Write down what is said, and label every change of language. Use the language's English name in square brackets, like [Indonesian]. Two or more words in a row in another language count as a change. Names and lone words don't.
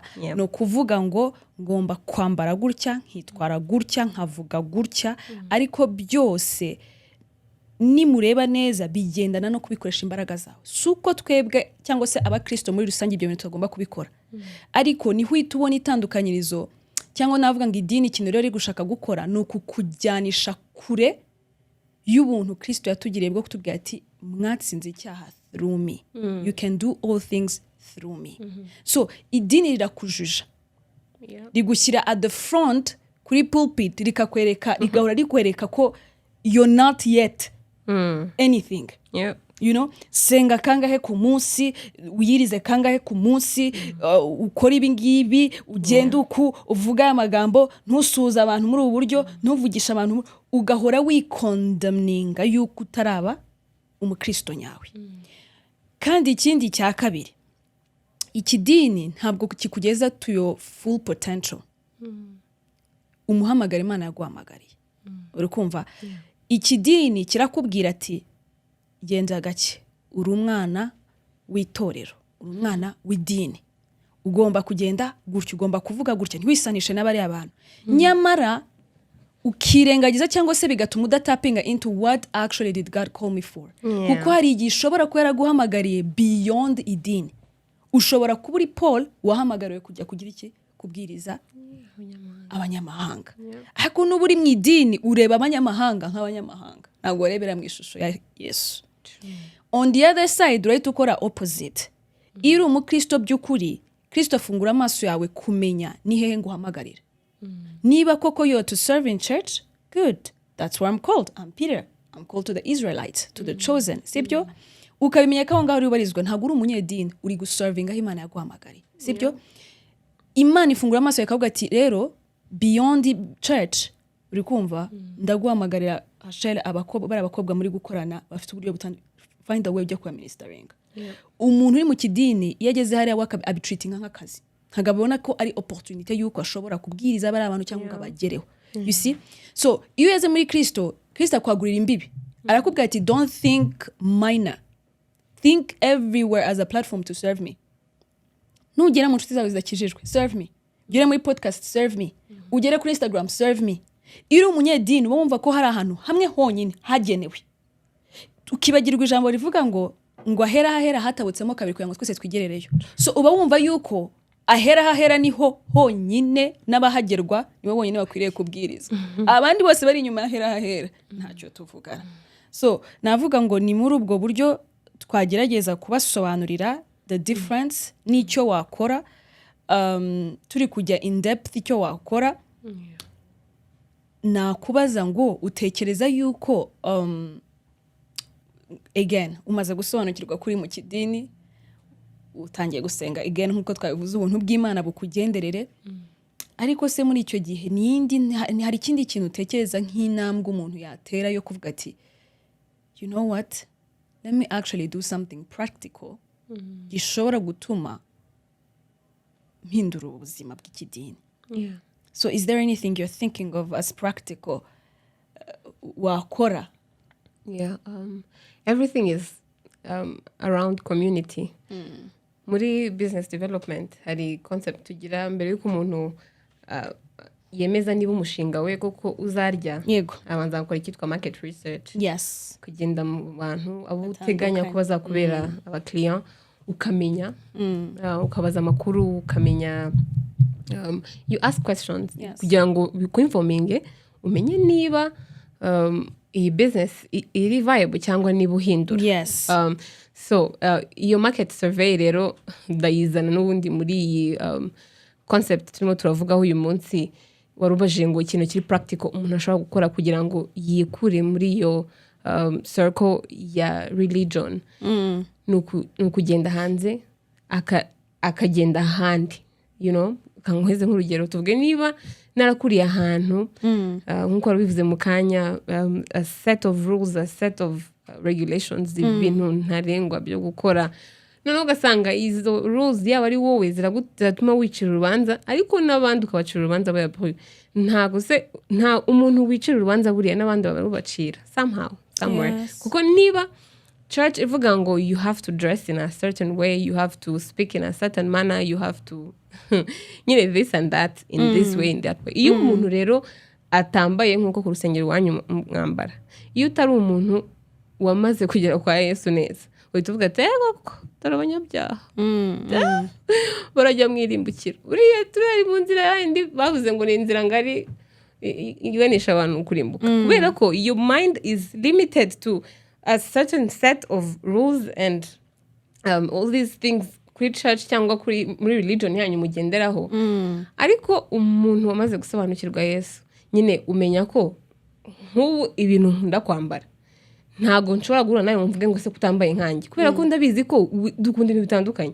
[Kinyarwanda] No kuvuga ngo ngomba kwambara gutya, nkitwara gutya, nkavuga gutya, ariko byose nimureba neza bigendana no kubikoresha imbaraga zawe. Suko twebwe cyangwa se abakristo muri rusange ibyo bintu tugomba kubikora. Ariko ni hwita ubona itandukanirizo cyangwa navuga ngo idini ikintu rero ri gushaka gukora ni ukukujyanisha kure y'ubuntu Kristo yatugiriye bwo kutubwira ati mwatsinze icyaha [English] through me. You can do all things through me. [Kinyarwanda] So idini rirakujuja. Rigushyira [English] at the front [Kinyarwanda] kuri pulpit, rikakwereka rigahora rikwereka ko [English] you're not yet anything. You know, [Kinyarwanda] senga kangahe ku munsi, uyirize kangahe ku munsi, ukora ibi ngibi, ugenda uku uvuga amagambo, ntusuza abantu muri ubu buryo, ntuvugisha abantu, ugahora wikondamninga yuko utaraba umukristo nyawe. Kandi ikindi cya kabiri, ikidini ntabwo kikugeza [English] to your full potential. [Kinyarwanda] Umuhamagara Imana yaguhamagariye. Uri kumva? Ikidini kirakubwira ati genda gake, uri umwana w'itorero, uri umwana w'idini, ugomba kugenda gutyo, ugomba kuvuga gutya, ntiwisanishe n'abari abantu. Nyamara ukirengagiza cyangwa se bigatuma udatapinga [English] into what actually did God call me for. [Kinyarwanda] Kuko hari igihe ushobora kuba yaraguhamagariye beyond idini. Ushobora kuba uri Paul wahamagariwe kujya kugira iki? Kubwiriza abanyamahanga. Ariko n'ubu uri mu idini ureba abanyamahanga nk'abanyamahanga, ntabwo urebera mu ishusho ya Yesu. [English] On the other side, [Kinyarwanda] urahita ukora opposite. Iri umukristo by'ukuri, Kristo afungura amaso yawe kumenya ni hehe nguhamagarira. Niba koko [English] you're to serve in church, good. That's where I'm called. I'm Peter. I'm called to the Israelites, to the chosen. [Kinyarwanda] Sibyo? Ukabimenya ko ngaho uri ubarizwa, ntabwo uri umunyedini, uri guservinga aho Imana yaguhamagariye. Sibyo? Imana ifungura amaso yakavuga ati rero [English] beyond church, [Kinyarwanda] uri kumva, ndaguhamagarira Hashel abakobwa muri gukorana bafite uburyo butandukanye, [English] find a way [Kinyarwanda] ujya kwa [English] ministering. [Kinyarwanda] Umuntu uri mu kidini iyo ageze hariya abitreatinga nk'akazi, nkagabona ko ari opportunity yuko ashobora kubwiriza abari abantu cyangwa abagereho. [English] You see? So [Kinyarwanda] iyo yeze muri Kristo akwagurira imbibi, arakubwira ati [English] don't think minor, think everywhere as a platform to serve me. [Kinyarwanda] Nugera mu nshuti zawe zidakijijwe, [English] serve me. [Kinyarwanda] Ugere muri podcast, [English] serve me. [Kinyarwanda] Ugere kuri Instagram, [English] serve me. [Kinyarwanda] Iri umunyedini wumva ko hari ahantu hamwe honyine hagenewe, ukibagirwa ijambo rivuga ngo ahera hatabutsemo kabiri kugira ngo twese twigerereyo. So uba wumva yuko ahera niho honyine n'abahagerwa nibo bonyine bakwiriye kubwiriza. Abandi bose bari inyuma ahera ntacyo tuvugana. So navuga ngo ni muri ubwo buryo twagerageza kubasobanurira [English] the difference [Kinyarwanda] n'icyo wakora, turi kujya [English] in depth [Kinyarwanda] icyo wakora. Nakubaza ngo utekereza yuko again umaze gusobanukirwa kuri mu kidini, utangiye gusenga again nkuko twabivuze, ubuntu bw'Imana bukugenderere, ariko se muri icyo gihe hari ikindi kintu utekereza nk'intambwe umuntu yatera yo kuvuga ati [English] you know what, let me actually do something practical [Kinyarwanda] gishobora gutuma mpindura ubuzima bw'ikidini. [English] So is there anything you're thinking of as practical wakora? Everything is around community. [Kinyarwanda] Muri [English] business development [Kinyarwanda] hari concept tugira mbere yuko umuntu yemeza niba umushinga we koko uzarya, abanza gukora icyitwa [English] market research. Yes. [Kinyarwanda] Kugenda mu bantu abo uteganya ko bazakubera aba client, ukamenya ukabaza amakuru, ukamenya [English] you ask questions Yes. [Kinyarwanda] kugira ngo bikuinforminge umenye niba iyi business iri viable cyangwa niba uhindura. [English] Yes. [Kinyarwanda] So iyo [English] market survey [Kinyarwanda] rero ndayizana n'ubundi muri iyi concept turimo turavugaho uyu munsi warubajije ngo ikintu kiri practical umuntu ashobora gukora kugira ngo yikure muri iyo circle ya religion. Ni ukugenda hanze akagenda ahandi, [English] you know, [Kinyarwanda] kanguheze nk'urugero tuvuge niba narakuriye ahantu nk'uko wabivuze mu kanya, [English] a set of rules, a set of regulations, [Kinyarwanda] ibintu ntarengwa byo gukora, noneho ugasanga izo rules yaba ari wowe ziratuma wicira urubanza ariko n'abandi ukabacira urubanza bayapuye. Nta umuntu wicira urubanza buriya n'abandi barubacira [English] somehow somewhere. Yes. [Kinyarwanda] Kuko niba church ivuga ngo [English] you have to dress in a certain way, you have to speak in a certain manner, you have to this and that in this way, in that way. [Kinyarwanda] Iyo umuntu rero atambaye nk'uko ku rusengero iwanyu mwambara, iyo utari umuntu wamaze kugera kwa Yesu neza, uhita uvuga ati koko turi abanyabyaha, barajya mwirimbukira, uriya turari mu nzira yindi bavuze ngo ni inzira ngari iganisha abantu kurimbuka. Kubera ko [English] your mind is limited to a certain set of rules and all these things [Kinyarwanda] kuri church cyangwa muri religion yanyu mugenderaho. Ariko umuntu wamaze gusobanukirwa Yesu nyine umenya ko nk'ubu ibintu nkunda kwambara ntago nshobora guhura nawe mvuge ngo se kutambaye nkanjye, kubera ko ndabizi ko dukunda ibintu bitandukanye.